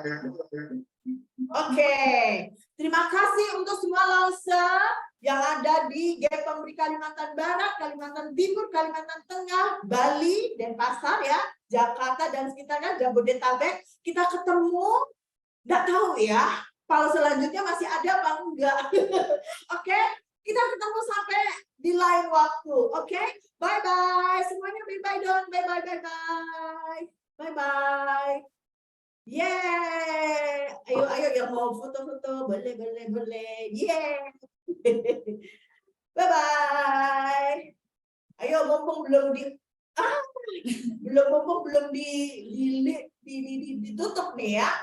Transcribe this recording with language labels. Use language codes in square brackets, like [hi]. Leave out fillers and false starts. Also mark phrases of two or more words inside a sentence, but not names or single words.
[id] Oke, terima kasih untuk semua Lose yang ada di GPMRI Kalimantan Barat, Kalimantan Timur, Kalimantan Tengah, Bali, Denpasar ya, Jakarta dan sekitarnya, Jabodetabek. Kita ketemu, nggak tahu ya, kalau selanjutnya masih ada apa enggak. Oke, Kita ketemu sampai di lain waktu. Oke? Bye-bye. Semuanya bye-bye dong. Bye-bye, bye-bye. Bye-bye. Yeay. Ayo yang mau foto-foto. Boleh. Yeay. Bye-bye. Ayo, mumpung belum ditutup nih ya.